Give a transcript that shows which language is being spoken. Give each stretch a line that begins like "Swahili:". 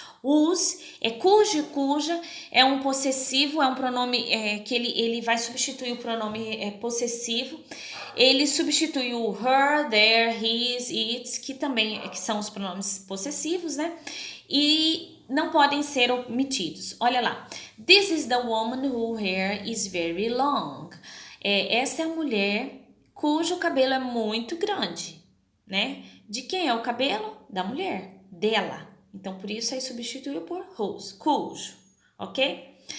Portuguese: Whose é cujo, cuja, é um possessivo, é um pronome que ele vai substituir o pronome possessivo. Ele substitui o her, their, his, its, que também que são os pronomes possessivos, né? E não podem ser omitidos. Olha lá.
English: This is the woman whose hair is very long.
Portuguese: Essa é a mulher cujo cabelo é muito grande, né? De quem é o cabelo? Da mulher, dela. Então, por isso aí substituiu por whose, cujo, ok?